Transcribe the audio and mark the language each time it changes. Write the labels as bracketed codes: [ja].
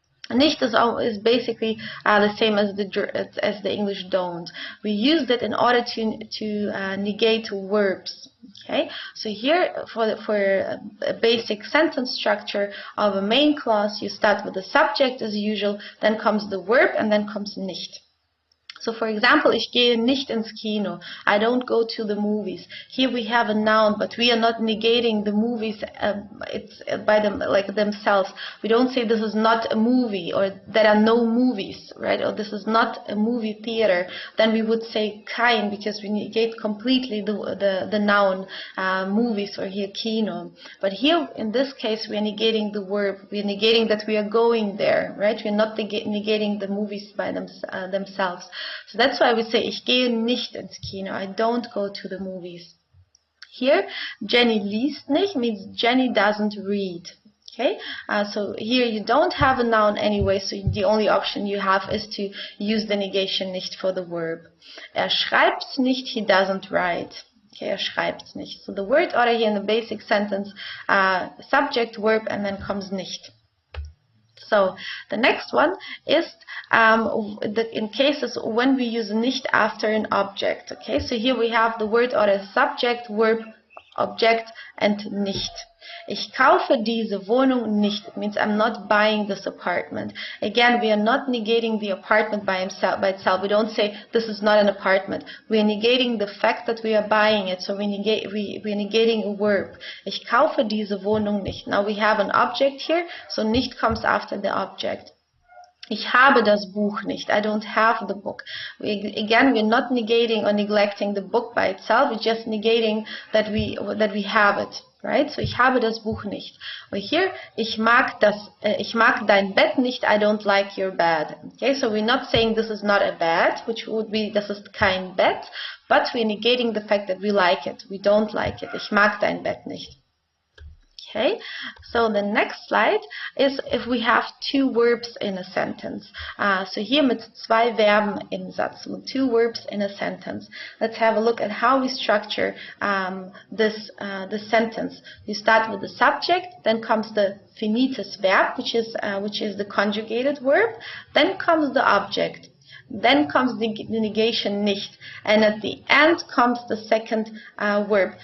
[en] Nicht is basically the same as the English don't. We use it in order to negate verbs. Okay, so here for a basic sentence structure of a main clause, you start with the subject as usual, then comes the verb, and then comes nicht. So, for example, [de] ich gehe nicht ins Kino. [en] I don't go to the movies. Here we have a noun, but we are not negating the movies. It's by them, like themselves. We don't say this is not a movie, or there are no movies, right? Or this is not a movie theater. Then we would say kein, because we negate completely the noun movies, or here Kino. But here, in this case, we are negating the verb. We are negating that we are going there, right? We are not negating the movies by themselves. So that's why we say, [de] ich gehe nicht ins Kino. [en] I don't go to the movies. Here, [de] Jenny liest nicht [en] means Jenny doesn't read. Okay, so here you don't have a noun anyway, so the only option you have is to use the negation nicht for the verb. [de] Schreibt's nicht, [en] he doesn't write. Okay, [de] schreibt's nicht. [en] So the word order here in the basic sentence, subject, verb, and then comes nicht. So the next one is in cases when we use nicht after an object. Okay, so here we have the word order subject, verb, object, and nicht. [de] Ich kaufe diese Wohnung nicht. [en] It means I'm not buying this apartment. Again, we are not negating the apartment by itself. We don't say this is not an apartment. We are negating the fact that we are buying it. So we are negating a verb. [de] Ich kaufe diese Wohnung nicht. [en] Now we have an object here, so nicht comes after the object. [de] Ich habe das Buch nicht. [en] I don't have the book. Again, we're not negating or neglecting the book by itself. We're just negating that we have it. Right? [de] So ich habe das Buch nicht. [en] Or here, [de] ich mag dein Bett nicht. [en] I don't like your bed. Okay, so we're not saying this is not a bed, which would be this is [de] kein Bett, [en] but we're negating the fact that we like it. We don't like it. [de] Ich mag dein Bett nicht. [en] Okay, so the next slide is if we have two verbs in a sentence. So here [de] mit zwei Verben im Satz, [en] with two verbs in a sentence. Let's have a look at how we structure this sentence. You start with the subject, then comes the finites verb, which is the conjugated verb, then comes the object. Then comes the negation nicht, and at the end comes the second verb.